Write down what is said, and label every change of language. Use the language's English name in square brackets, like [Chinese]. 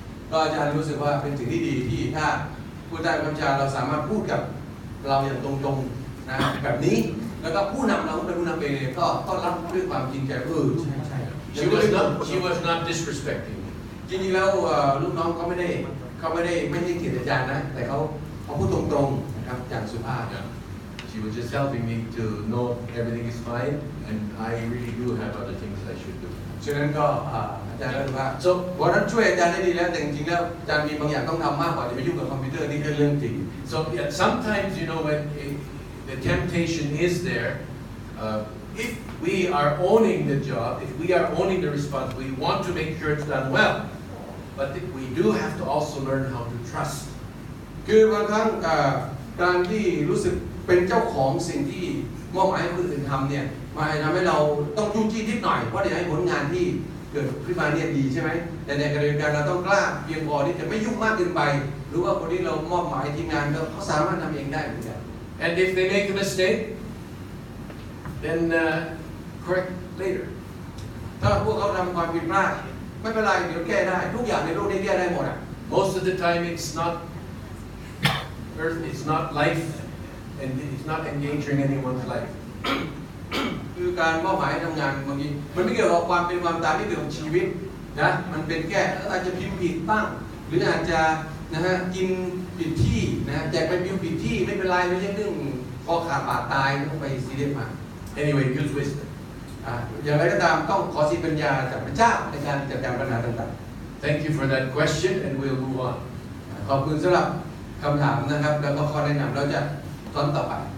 [Thai] ก็อาจารย์รู้สึกว่าเป็นสิ่งที่ดีที่ถ้าผู้ใต้บัญชาเราสามารถพูดกับเราอย่างตรงๆนะแบบนี้แล้วก็ผู้นำเราเป็นผู้นำเองก็รับด้วยความจริงใจใช่ [English] She was not disrespecting me. [Thai] จริงๆแล้วลูกน้องเขาไม่ได้ไม่ให้เกียรติอาจารย์นะแต่เขาพูดตรงๆนะครับอย่างสุภาพ [English] She was just helping me to know everything is fine, and I really do have other things I should do. [Thai] ฉะนั้นก็อาจารย์ก็รู้ว่าวันนั้นช่วยอาจารย์ได้ดีแล้วแต่จริงๆแล้วอาจารย์มีบางอย่างต้องทำมากกว่าจะไปยุ่งกับคอมพิวเตอร์นี่คือเรื่องจริง [English] So sometimes when the temptation is there, if we are owning the job, if we are owning the responsibility, we want to make sure it's done well, but we do have to also learn how to trust. [Thai] คือบางครั้งการที่รู้สึกเป็นเจ้าของสิ่งที่มอบหมายให้คนอื่นทำเนี่ยมาทำให้เราต้องยุ่งจี้นิดหน่อยเพราะเดี๋ยวให้ผลงานที่เกิดขึ้นมาเนี่ยดีใช่ไหมแต่ในขณะเดียวกันเราต้องกล้าเพียงพอที่จะไม่ยุ่งมากเกินไปหรือว่าคนที่เรามอบหมายทีมงานเขาสามารถทำเองได้เหมือนกัน [English] And if they make a mistake, then correct later. [Thai] ถ้าพวกเขาทำความผิดพลาดไม่เป็นไรเดี๋ยวแก้ได้ทุกอย่างในโลกนี้แก้ได้หมดอ่ะ [English] Most of the time, it's not earth, it's not life, and it's not endangering anyone's life. [Thai] คือการมอบหมายทำงานบางทีมันไม่เกี่ยวกับความเป็นความตายไม่เกี่ยวกับชีวิตนะมันเป็นแค่อาจจะพิมพ์ผิดบ้างหรืออาจจะกินผิดที่นะแจกไปพิมพ์ผิดที่ไม่เป็นไรไม่ใช่เรื่องคอขาดบาดตายต้องไปซีเรียสมา [English] Anyway, use wisdom. [Thai] อย่างไรก็ตามต้องขอสิทธิปัญญาจากพระเจ้าในการจัดการปัญหาต่างๆ [English] Thank you for that question, and we'll move on. [Thai] ขอบคุณสำหรับคำถามนะครับแล้วก็ข้อแนะนำเราจะตอนต่อไป